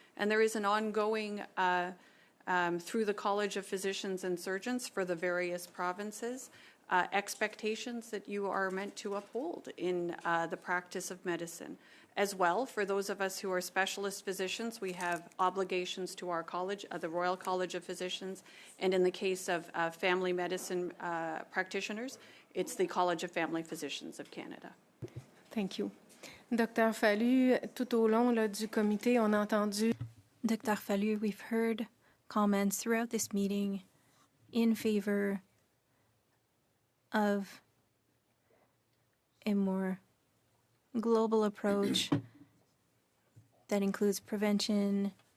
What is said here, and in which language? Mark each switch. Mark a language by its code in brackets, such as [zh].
[en] And there is an ongoing through the College of Physicians and Surgeons for the various provinces, expectations that you are meant to uphold in the practice of medicine. As well, for those of us who are specialist physicians, we have obligations to our college, the Royal College of Physicians, and in the case of family medicine practitioners, it's the College of Family Physicians of Canada. Thank you. Dr. [fr] Fallu, tout au long là, du comité, on a entendu... [en] Dr. Fallu, we've heard comments throughout this meeting in favor of a more global approach that includes prevention.